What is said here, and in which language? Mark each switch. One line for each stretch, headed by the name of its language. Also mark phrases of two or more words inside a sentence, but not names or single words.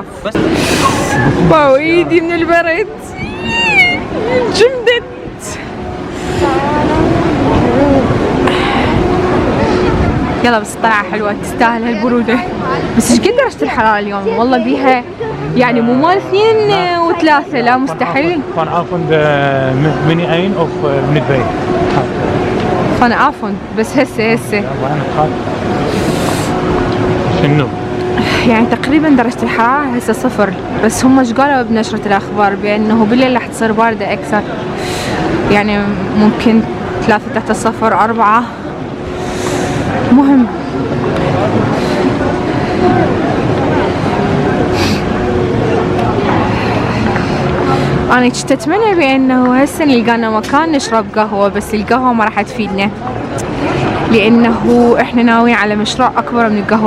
Arabic: واو ايدي من البرد جمدت. يلا بس طلعة حلوة تستاهل هالبرودة. بس ايش قد درجة الحرارة اليوم؟ والله بيها يعني مو مال 2 و3 لا مستحيل.
Dutch: Vanavond mini 1 of mini 2.
Arabic: vanavond بس هسه وانا خاف شنو؟ يعني تقريبا درجة الحرارة هسه 0، بس هم ايش قالوا بنشرة الأخبار بأنه بالليل راح تصير باردة أكثر، يعني ممكن 3 تحت الصفر 4. مهم أنا كنت أتمنى بأنه هسه نلقانا مكان نشرب قهوة، بس القهوة ما راح تفيدنا لأنه إحنا ناويين على مشروع أكبر من القهوة.